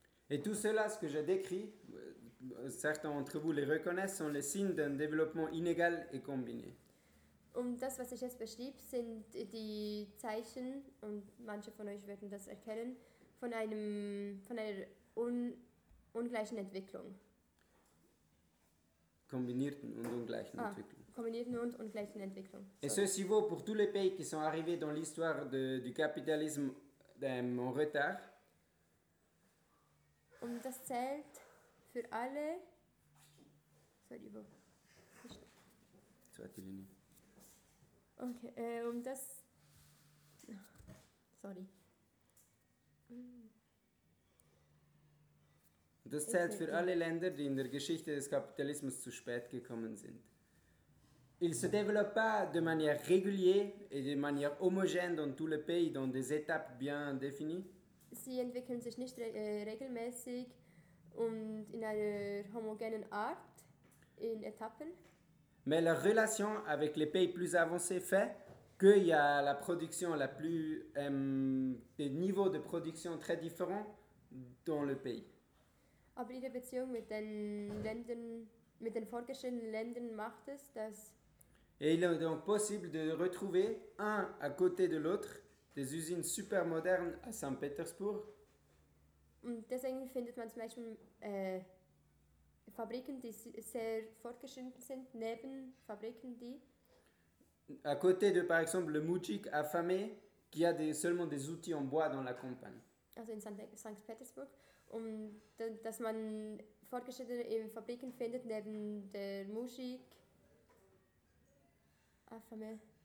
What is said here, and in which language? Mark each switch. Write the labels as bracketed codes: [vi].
[fr] Et tout cela, ce que je décris, certains d'entre vous les reconnaissent, sont les signes d'un développement inégal et combiné. [de] Und das, was ich jetzt beschrieb, sind die Zeichen, und manche von euch werden das erkennen, von einer ungleichen Entwicklung. Kombinierten und ungleichen Entwicklung. Kombinierten und ungleichen Entwicklung. [fr] Et ceci vaut pour tous les pays qui sont arrivés dans l'histoire du capitalisme en retard. [de] Und das zählt für alle. Sorry, wo? Zweite Linie. Okay, um das. Sorry. Das zählt für alle Länder, die in der Geschichte des Kapitalismus zu spät gekommen sind. [fr] Il se développe pas de manière régulière et de manière homogène dans tous les pays dans des étapes bien définies. [de] Sie entwickeln sich nicht regelmäßig und in einer homogenen Art in Etappen. [fr] Mais la relation avec les pays plus avancés fait qu'il y a la production la plus des niveaux de production très différents dans le pays. [de] Aber ihre Beziehung mit den Ländern, mit den fortgeschrittenen Ländern macht es, dass. [fr] Et il est donc possible de retrouver un à côté de l'autre des usines super modernes à Saint-Pétersbourg. [de] Und deswegen findet man zum Beispiel Fabriken, die sehr fortgeschritten sind, neben Fabriken, die. [fr] À côté de, par exemple, le Moujik affamé, qui a seulement des outils en bois dans la campagne. [de] Also in Saint-Pétersbourg. Und dass man Fortgeschrittene in Fabriken findet, neben der Moujik affamé.